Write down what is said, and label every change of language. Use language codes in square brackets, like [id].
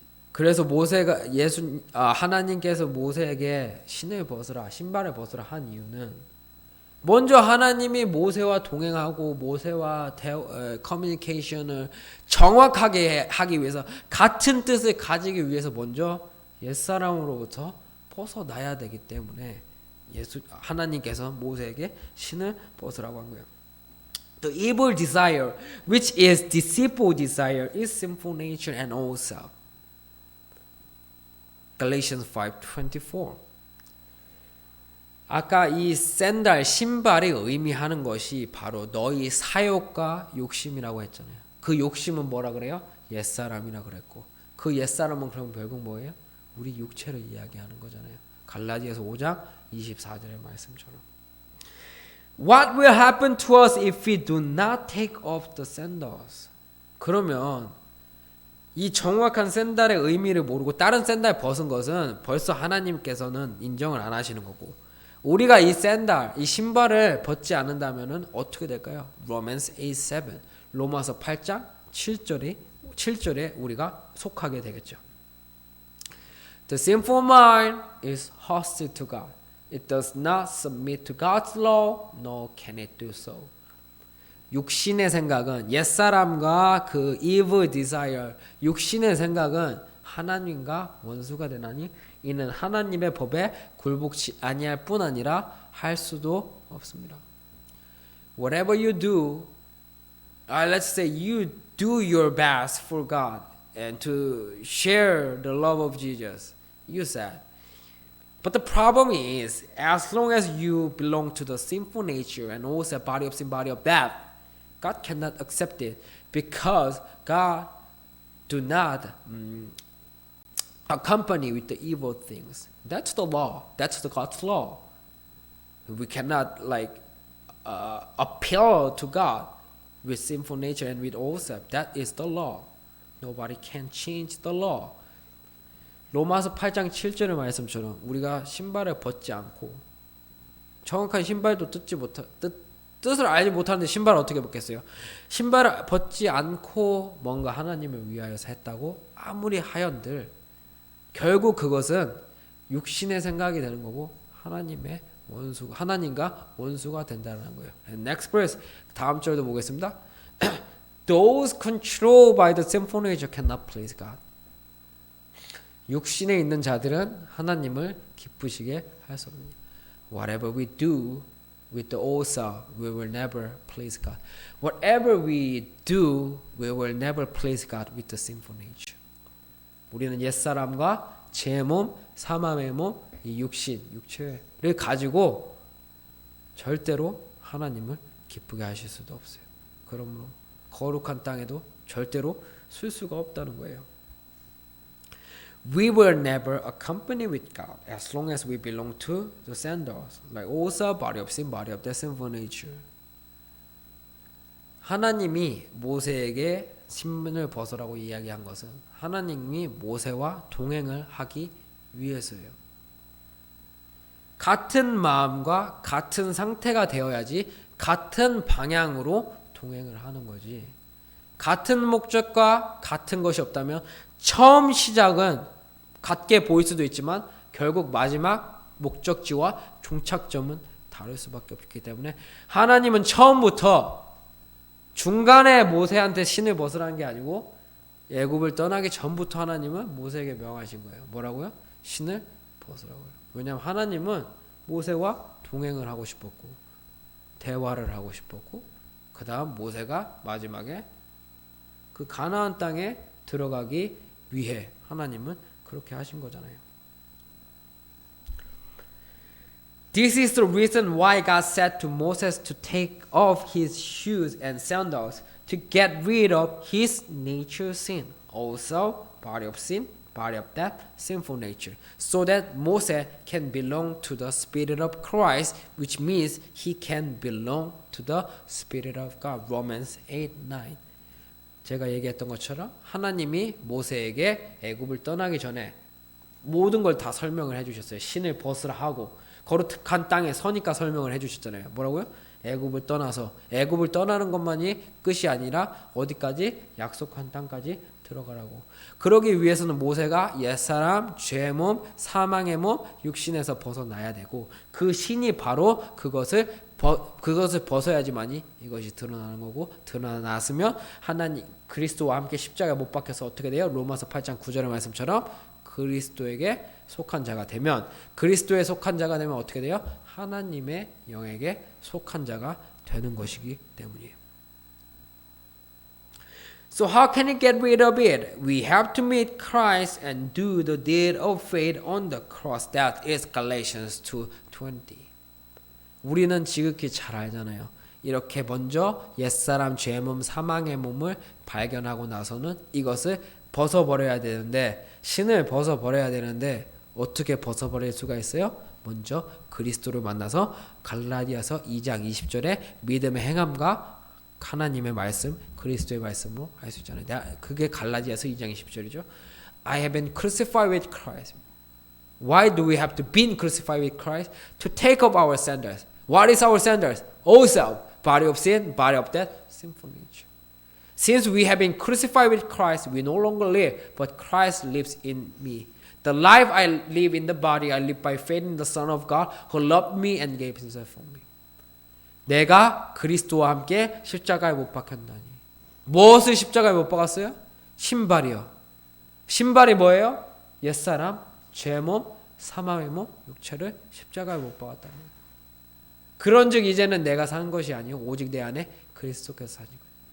[ko] 그래서 모세가 하나님께서 모세에게 신을 벗으라, 신발을 벗으라 한 이유는 먼저 하나님이 모세와 동행하고 모세와 커뮤니케이션을 정확하게 하기 위해서 같은 뜻을 가지기 위해서 먼저 옛사람으로부터 벗어나야 되기 때문에 하나님께서 모세에게 신을 벗으라고 한 거예요. [en] The evil desire, which is deceitful desire, is sinful nature and old self. Galatians 5:24. [ko] 아까 이 샌들 신발이 의미하는 것이 바로 너희 사욕과 욕심이라고 했잖아요. 그 욕심은 뭐라 그래요? 옛사람이라 그랬고 그 옛사람은 그럼 결국 뭐예요? 우리 육체를 이야기하는 거잖아요. 갈라디아서 5장 24절의 말씀처럼. [en] What will happen to us if we do not take off the sandals? [ko] 그러면 이 정확한 샌들의 의미를 모르고 다른 샌들 벗은 것은 벌써 하나님께서는 인정을 안 하시는 거고 우리가 이 샌들, 이 신발을 벗지 않는다면은 어떻게 될까요? [en] Romans 8:7, [ko] 로마서 8장 7절에 우리가 속하게 되겠죠. [en] The sinful mind is hostile to God. It does not submit to God's law, nor can it do so. [ko] 육신의 생각은 옛사람과 그 [en] evil desire, [ko] 육신의 생각은 하나님과 원수가 되나니 이는 하나님의 법에 굴복치 아니할 뿐 아니라 할 수도 없습니다. [en] Whatever you do, let's say you do your best for God and to share the love of Jesus, you said. But the problem is, as long as you belong to the sinful nature and also body of sin, body of death, God cannot accept it because God do not accompany with the evil things. That's the law. That's the God's law. We cannot appeal to God with sinful nature and with old self. That is the law. Nobody can change the law. [ko] 로마서 8장 7절의 말씀처럼 우리가 신발을 벗지 않고 정확한 신발도 뜻을 알지 못하는데 신발을 어떻게 벗겠어요? 신발을 벗지 않고 뭔가 하나님을 위하여서 했다고 아무리 하연들 결국 그것은 육신의 생각이 되는 거고 하나님과 원수가 된다는 거예요. [en] And next verse, [ko] 다음 절도 보겠습니다. [en] Those controlled by the sinful nature cannot please God. [ko] 육신에 있는 자들은 하나님을 기쁘시게 할 수 없습니다. [en] Whatever we do with the old self, we will never please God. Whatever we do, we will never please God with the sinful nature. [ko] 우리는 옛사람과 제 몸, 사망의 몸, 이 육체를 가지고 절대로 하나님을 기쁘게 하실 수도 없어요. 그러므로 거룩한 땅에도 절대로 쓸 수가 없다는 거예요. [en] We will never accompany with God as long as we belong to the sandals, like also body of sin, body of death, sinful nature. [ko] 하나님이 모세에게 신문을 벗으라고 이야기한 것은 하나님이 모세와 동행을 하기 위해서예요. 같은 마음과 같은 상태가 되어야지 같은 방향으로 동행을 하는 거지. 같은 목적과 같은 것이 없다면 처음 시작은 같게 보일 수도 있지만 결국 마지막 목적지와 종착점은 다를 수밖에 없기 때문에 하나님은 처음부터 중간에 모세한테 신을 벗으라는 게 아니고 애굽을 떠나기 전부터 하나님은 모세에게 명하신 거예요. 뭐라고요? 신을 벗으라고요. 왜냐하면 하나님은 모세와 동행을 하고 싶었고 대화를 하고 싶었고 그 다음 모세가 마지막에 그 가나안 땅에 들어가기 위해 하나님은 그렇게 하신 거잖아요. [en] This is the reason why God said to Moses to take off his shoes and sandals to get rid of his nature sin, also body of sin, body of death, sinful nature, so that Moses can belong to the Spirit of Christ, which means he can belong to the Spirit of God. Romans 8:9. [ko] 제가 얘기했던 것처럼 하나님이 모세에게 애굽을 떠나기 전에 모든 걸 다 설명을 해주셨어요. 신을 벗으라 하고 거룩한 땅에 서니까 설명을 해주셨잖아요. 뭐라고요? 애굽을 떠나서 애굽을 떠나는 것만이 끝이 아니라 어디까지? 약속한 땅까지 들어가라고. 그러기 위해서는 모세가 옛사람, 죄의 몸, 사망의 몸, 육신에서 벗어나야 되고 그 신이 바로 그것을 벗어야지만이 이것이 드러나는 거고 드러났으면 하나님 그리스도와 함께 십자가에 못 박혀서 어떻게 돼요? 로마서 8장 9절의 말씀처럼 그리스도에게 속한 자가 되면 그리스도에 속한 자가 되면 어떻게 돼요? 하나님의 영에게 속한 자가 되는 것이기 때문이에요. [en] So how can we get rid of it? We have to meet Christ and do the deed of faith on the cross. That is Galatians 2:20. [ko] 우리는 지극히 잘 알잖아요. 이렇게 먼저 옛사람 죄의 몸 사망의 몸을 발견하고 나서는 이것을 벗어버려야 되는데 신을 벗어버려야 되는데 어떻게 벗어버릴 수가 있어요? 먼저 그리스도를 만나서 갈라디아서 2장 20절에 믿음의 행함과 하나님의 말씀, 그리스도의 말씀으로 할 수 있잖아요. 그게 갈라디아서 2장 20절이죠. [en] I have been crucified with Christ. Why do we have to be crucified with Christ? To take up our sandals. What is our sandals? Old self, body of sin, body of death, sinful nature. Since we have been crucified with Christ, we no longer live, but Christ lives in me. The life I live in the body, I live by faith in the Son of God, who loved me and gave himself for me. [ko] 내가 그리스도와 함께 십자가에 못 박혔나니. 무엇을 십자가에 못 박았어요? 신발이요. 신발이 뭐예요? 옛사람, 죄몸, 사망의 몸, 육체를 십자가에 못 박았다는 거예요. 그런즉 이제는 내가 사는 것이 아니요 오직 내 안에 그리스도께서 사신 거예요.